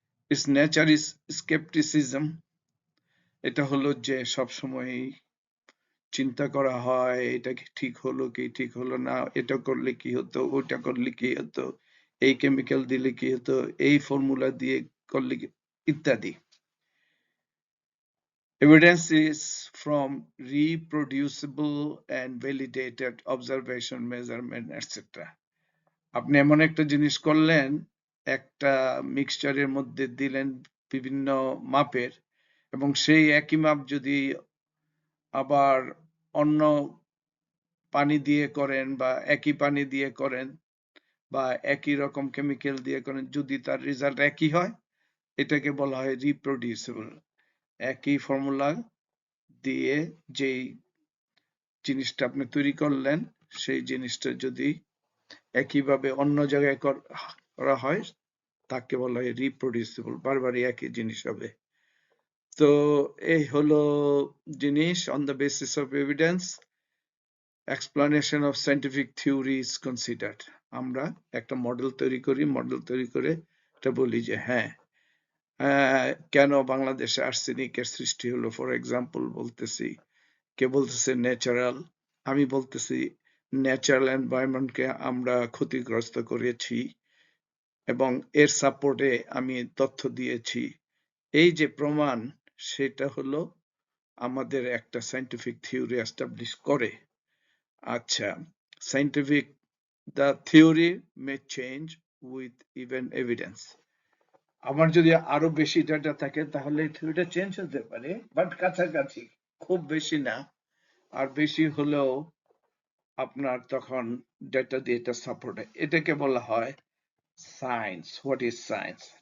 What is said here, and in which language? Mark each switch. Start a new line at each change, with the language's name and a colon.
English: its nature is scepticism,
Bangla: এটা হলো যে সবসময় চিন্তা করা হয় এটা কি ঠিক হলো কি ঠিক হলো না, এটা করলে কি হতো, ওটা করলে কি হতো, এই কেমিক্যাল দিলে কি হতো, এই ফর্মুলা দিয়ে করলে কি, ইত্যাদি।
English: Evidence is from reproducible and validated observation, measurement, etc.
Bangla: আপনি এমন একটা জিনিস করলেন, একটা মিক্সচারের মধ্যে দিলেন বিভিন্ন মাপের, এবং সেই একই মাপ যদি আবার অন্য পানি দিয়ে করেন বা একই পানি দিয়ে করেন বা একই রকম কেমিক্যাল দিয়ে করেন, যদি তার রেজাল্ট একই হয়, এটাকে বলা হয় রিপ্রোডিউসিবল। একই ফর্মুলা দিয়ে যেই জিনিসটা আপনি তৈরি করলেন, সেই জিনিসটা যদি একইভাবে অন্য জায়গায় করা হয়, তাকে বলা হয় রিপ্রোডিউসিবল, বারবারই একই জিনিস হবে। তো এই হলো জিনিস।
English: On the basis of evidence, explanation of scientific theory is considered.
Bangla: আমরা একটা মডেল তৈরি করি, মডেল তৈরি করে এটা বলি যে হ্যাঁ, কেন বাংলাদেশে আর্সেনিকের সৃষ্টি হলো, ফর এক্সাম্পল বলতেছি। কে বলতেছে ন্যাচারাল, আমি বলতেছি ন্যাচারাল এনভায়রনমেন্টকে আমরা ক্ষতিগ্রস্ত করেছি এবং এর সাপোর্টে আমি তথ্য দিয়েছি। এই যে প্রমাণ, সেটা হলো আমাদের একটা সায়েন্টিফিক থিওরি এস্টাবলিশ করে।
English: আচ্ছা, scientific the theory may change with even evidence.
Bangla: আমার যদি আরো বেশি ডাটা থাকে তাহলে থিওরিটা চেঞ্জ হতে পারে, বাট কাছাকাছি, খুব বেশি না। আর বেশি হলেও আপনার তখন ডাটা দিয়ে এটা সাপোর্ট হয়, এটাকে বলা হয় সায়েন্স।
English: What is science?